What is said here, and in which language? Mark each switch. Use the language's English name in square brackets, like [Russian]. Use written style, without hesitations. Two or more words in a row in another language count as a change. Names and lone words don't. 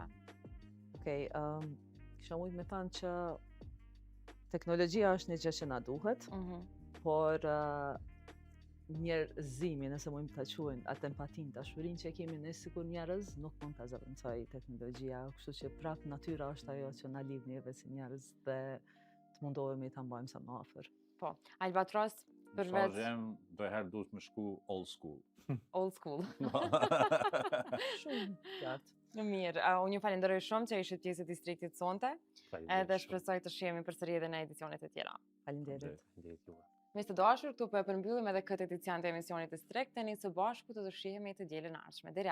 [Albanian] Okej, kisha mujt me thënë që teknologjia është një gjë që na duhet, por njerëzimi, nëse mujmë ta quajmë atë empatinë, dashurinë që kemi ne sikur njerëz, nuk mund ta zëvendësoj teknologjia, kështu që prapë natyra është ajo që na lidh neve si njerëz dhe të mundohemi ta mbajmë sa më afër. Po, Albatros përveç Mesazhi jem do herë duhet më shku [English] old school. old school. [Albanian] Shumë qartë. Mirë, unë ju falenderoj shumë që ishit pjesë e distriktit sonte, edhe shpresoj të shihemi përsëri edhe në edicionet e tjera. Faleminderit. Miq të dashur, këtu po e përmbyllim edhe këtë edicion të emisionit Distrikt, tani së bashku do të shihemi të dielën e ardhshme.